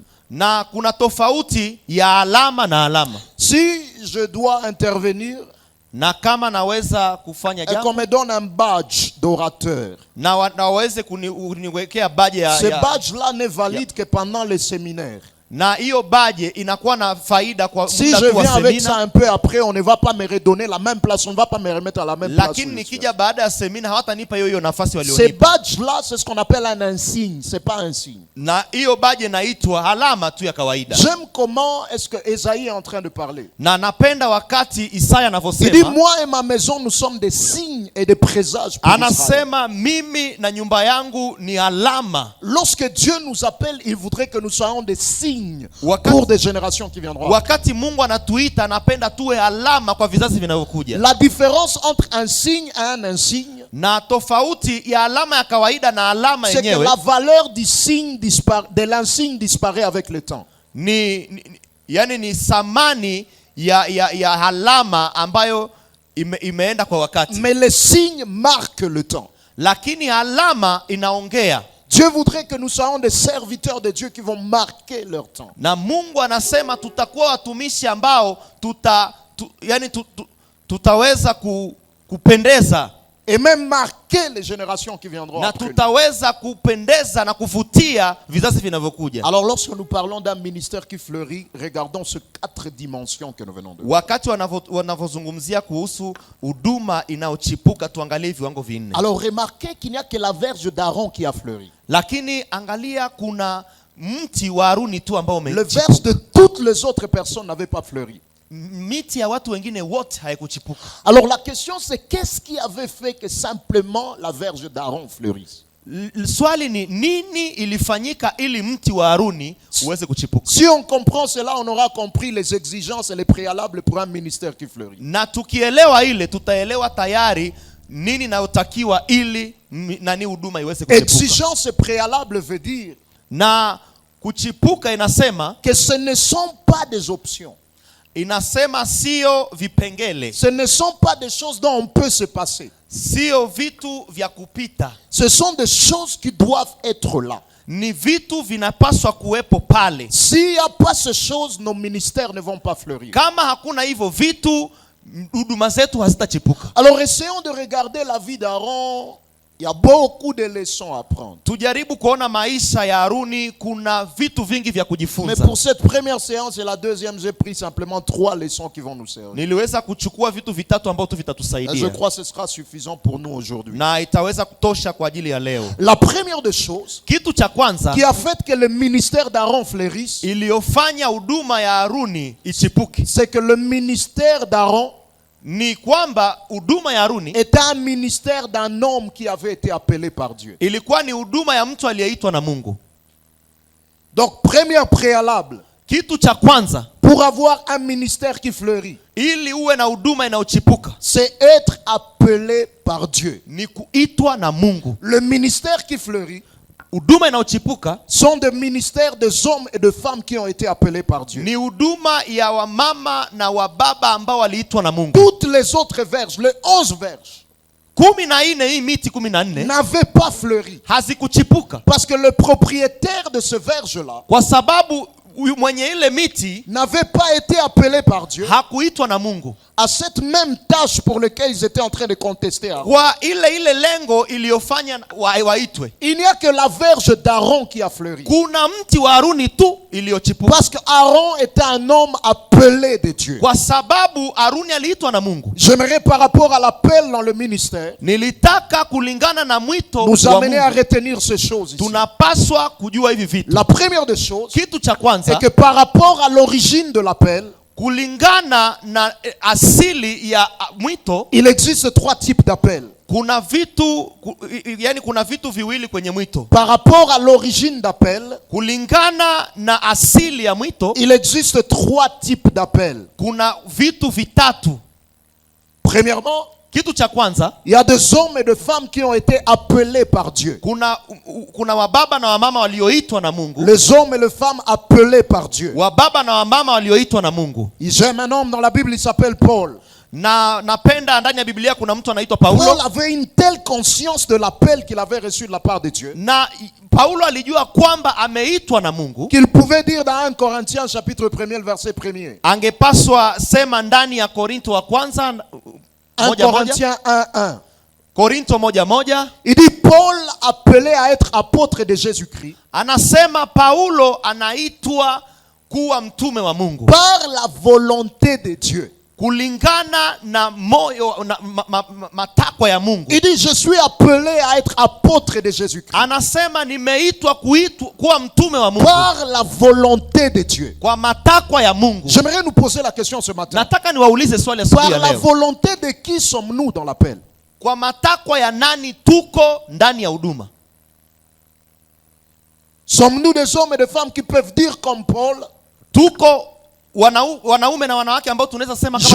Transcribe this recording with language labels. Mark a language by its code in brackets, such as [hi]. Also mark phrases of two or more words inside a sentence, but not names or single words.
[sw] Na kuna tofauti ya alama na alama. [fr] Si je dois intervenir [sw] Na kama naweza kufanya [fr] et qu'on [sw] jambo [fr] me donne un badge d'orateur, [sw] na waweze kuniwekea baje [fr] ce badge-là n'est valide que pendant les séminaires. [sw] na hiyo baje inakuwa na faida kwa [fr] Si [sw] muda [fr] je [sw] tu wa [fr] viens avec ça [sw] semina, [fr] un peu après, on ne va pas me redonner la même place, on ne va pas me remettre à la même place. [sw] lakini nikija baada ya semina hawatanipa hiyo nafasi [fr] Ces [sw] walionipa. [fr] badges-là, c'est ce qu'on appelle un insigne, c'est pas un signe. [sw] Na hiyo baje inaitwa alama tu ya kawaida. [fr] J'aime comment est-ce que Esaïe est en train de parler. [sw] Na napenda wakati Isaya [fr] Il dit, [sw] anavyosema, [fr] moi et ma maison, nous sommes des signes et des présages pour Israël. [sw] anasema mimi na nyumba yangu ni alama. [fr] Lorsque Dieu nous appelle, il voudrait que nous soyons des signes [sw] Wakati- [fr] pour des générations qui viendront. [sw] Wakati Mungu anatuita anapenda tuwe alama kwa vizazi vinavyokuja. [fr] La différence entre un signe et un insigne, [sw] Na tofauti ya alama ya kawaida na alama [fr] c'est que [sw] yenyewe [fr] la valeur du signe de l'insigne disparaît avec le temps. [sw] yani ni thamani ya alama ambayo imeenda kwa wakati. [fr] Mais les signes marquent le temps. [sw] Lakini alama inaongea. [fr] Dieu voudrait que nous soyons des serviteurs de Dieu qui vont marquer leur temps. [sw] Na Mungu anasema tutakuwa watumishi ambao tutaweza kupendeza [fr] Et même marquer les générations qui viendront [sw] na [fr] après nous. [sw] tutaweza kupendeza na kuvutia vizazi vinavyokuja. [fr] Alors lorsque nous parlons d'un ministère qui fleurit, regardons ces 4 dimensions que nous venons de voir. [sw] Wakati wanavyozungumzia kuhusu huduma inayochipuka, tuangalie viwango vinne. [fr] Alors remarquez qu'il n'y a que la verge d'Aaron qui a fleuri. [sw] Lakini angalia kuna mti wa Haruni tu ambao [fr] Le verge de toutes les autres personnes n'avait pas fleuri. [sw] miti ya watu wengine wote haikuchipuka. [fr] Alors la question c'est qu'est-ce qui avait fait que simplement la verge d'Aaron fleurisse? [sw] Swali ni nini ilifanyika ili mti wa Haruni uweze kuchipuka? [fr] Si on comprend cela, on aura compris les exigences et les préalables pour un ministère qui fleurit. [sw] Na tukielewa ile tutaelewa tayari nini inayotakiwa ili nani huduma iweze kuchipuka. [fr] Exigence préalable veut dire [sw] Na kuchipuka inasema [fr] que ce ne sont pas des options. [sw] Inasema sio vipengele, [fr] Ce ne sont pas des choses dont on peut se passer. [sw] sio vitu vya kupita. [fr] Ce sont des choses qui doivent être là. [sw] Ni vitu vinapaswa kuwepo pale. [fr] S'il n'y a pas ces choses, nos ministères ne vont pas fleurir. [sw] Kama hakuna hivyo vitu, huduma zetu hazitachipuka. [fr] Alors essayons de regarder la vie d'Aaron. Il y a beaucoup de leçons à prendre. [sw] Tujaribu kuona maisha ya Haruni, kuna vitu vingi vya [fr] Mais [sw] kujifunza. [fr] pour cette première séance et la deuxième, j'ai pris simplement 3 leçons qui vont nous servir. [sw] Niliweza kuchukua vitu vitatu ambavyo tu [fr] Je [sw] vitatusaidia [fr] crois que ce sera suffisant pour nous aujourd'hui. [sw] na itaweza kutosha kwa ajili ya leo. [fr] La première des choses [sw] Kitu cha kwanza [fr] qui a fait que le ministère d'Aaron fleurisse, [sw] iliyofanya huduma ya Haruni ichipuke [fr] c'est que le ministère d'Aaron [sw] ni kwamba huduma ya Haruni [fr] était un ministère d'un homme qui avait été appelé par Dieu. [sw] ilikuwa ni huduma ya mtu aliyeitwa na Mungu. [fr] Donc, première préalable, [sw] Kitu cha kwanza [fr] pour avoir un ministère qui fleurit, [sw] ili uwe na huduma inayochipuka [fr] c'est être appelé par Dieu. [sw] ni kuitwa na Mungu. [fr] Le ministère qui fleurit [sw] Huduma inayochipuka [fr] sont des ministères des hommes et de femmes qui ont été appelés par Dieu. [sw] ni huduma ya wamama na wababa ambao waliitwa na Mungu. [fr] Toutes les autres verges, les 11 verges, [sw] 14 hii miti 14 [fr] n'avaient pas fleuri. [sw] hazikuchipuka [fr] Parce que le propriétaire de ce verge-là [sw] kwa sababu huyu mwenye ile miti [fr] n'avait pas été appelé par Dieu [sw] hakuitwa na Mungu [fr] à cette même tâche pour laquelle ils étaient en train de contester Aaron. [sw] kwa ile lengo iliyofanya waitwe. [fr] Il n'y a que la verge d'Aaron qui a fleuri. [sw] Kuna mti wa Haruni tu iliyochipuka [fr] Parce que Aaron était un homme appelé de Dieu. [sw] kwa sababu Haruni aliitwa na Mungu. [fr] J'aimerais par rapport à l'appel dans le ministère [sw] Nilitaka kulingana na mwito [fr] nous [sw] wa [fr] amener à [sw] Mungu, [fr] retenir ces choses ici. [sw] tunapaswa kujua hivi vitu. [fr] La première des choses, [sw] Kitu cha kwanza [fr] c'est que par rapport à l'origine de l'appel, [sw] kulingana na asili ya mwito, [fr] il existe 3 types d'appels. [sw] kuna vitu yani kuna vitu viwili kwenye mwito. [fr] Par rapport à l'origine d'appel, [sw] Kulingana na asili ya mwito, [fr] il existe 3 types d'appels. [sw] kuna vitu vitatu. [fr] Premièrement, [sw] Kitu cha kwanza, [fr] il y a des hommes et des femmes qui ont été appelés par Dieu. [sw] kuna wababa na wamama walioitwa na Mungu. [fr] Les hommes et les femmes appelés par Dieu. [sw] Wababa na wamama walioitwa na Mungu. [fr] J'aime un homme dans la Bible, il s'appelle Paul. [sw] Na napenda ndani ya Biblia kuna mtu anaitwa Paulo. [fr] Paul avait une telle conscience de l'appel qu'il avait reçu de la part de Dieu [sw] Na Paulo alijua kwamba ameitwa na Mungu, [fr] qu'il pouvait dire dans 1 Corinthiens chapitre 1er, verset 1er. [sw] angepaswa sema ndani ya Korinto wa kwanza [fr] 1 Corinthiens 1:1. [sw] Korinto 1:1 [fr] Il dit Paul appelé à être apôtre de Jésus-Christ [sw] anasema Paulo anaitwa kuwa mtume wa Mungu [fr] par la volonté de Dieu. [sw] kulingana na moyo na matakwa ya Mungu. [fr] Il dit je suis appelé à être apôtre de Jésus-Christ [sw] Anasema nimeitwa kuwa mtume wa Mungu [fr] par la volonté de Dieu. [sw] kwa matakwa ya Mungu. [fr] J'aimerais nous poser la question ce matin. [sw] Nataka niwaulize swali asubuhi [fr] Par [sw] ya [fr] la [sw] leo. [fr] volonté de qui sommes-nous dans l'appel? [sw] Kwa matakwa ya nani tuko ndani ya huduma? [fr] Sommes-nous des hommes et des femmes qui peuvent dire comme Paul, [sw] Tuko wanaume na wanawake ambao tunaweza sema kama